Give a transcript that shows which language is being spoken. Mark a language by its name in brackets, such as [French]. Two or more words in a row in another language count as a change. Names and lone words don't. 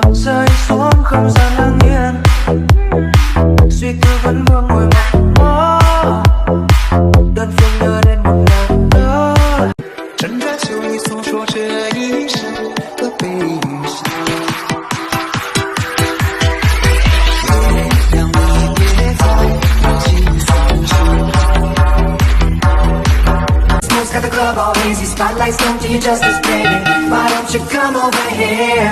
[Vietnamese] rơi xuống không gian lặng yên, suy tư vẫn vương ngồi một mơ, đơn phương nhớ đến một nàng thơ。 [Chinese] 挣扎就你诉说这一生的悲伤，让你别再忘记放手。 [English] Smoke's got the club all hazy, spotlights don't do you justice, baby. Why don't you come over here?